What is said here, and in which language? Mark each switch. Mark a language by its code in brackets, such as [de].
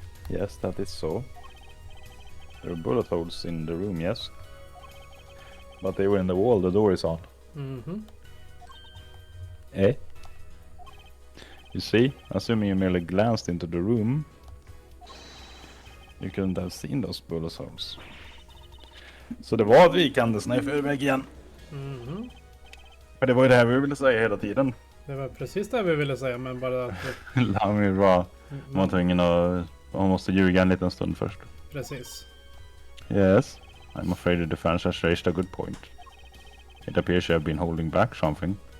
[en] Yes, that is so. There are bullet holes in the room, yes. But they were in the wall the door is on. Eh? You see, assuming you merely glanced into the room, you couldn't have seen those bullet holes. [sv] Så det var ett vikande snö i förväg igen. För det var ju det här vi ville säga hela tiden. Det var precis det vi ville säga, men bara att... Lami var man tvungen att... Man måste ljuga en liten stund först. Precis. [en] Yes, I'm afraid the defense has raised a good point. It appears you have been holding back something.